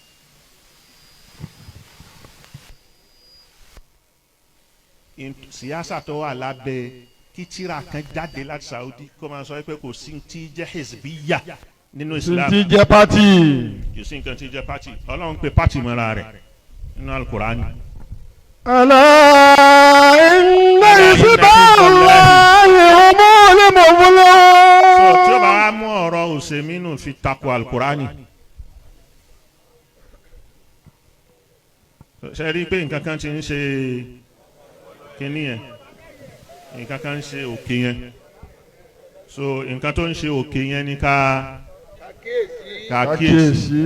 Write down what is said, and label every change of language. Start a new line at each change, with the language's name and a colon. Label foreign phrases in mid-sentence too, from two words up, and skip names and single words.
Yoruba: Siyasa tó wà lábẹ́ kí tírà kan jáde láti Saudi kó máa sọ pé kò sí ti jẹ́ hezbiya nínú Islam. ti jẹ́ pati. kò sí nǹkan tí jẹ́ pati Ọlọ́run pé pati mọ́ra rẹ̀ nínú Al-Qur'ani.
Arabic: ألا إن حزب الله هم المفلحون.
Yoruba: So tí o bá wá mú ọ̀rọ̀ òsèmínú fi takò Al-Qur'ani. ṣe rí i pé nǹkan kan ti ń ṣe kíní yẹn nǹkan kan ń ṣe òkè yẹn so nǹkan tó ń ṣe òkè yẹn ni ká kíyèsí.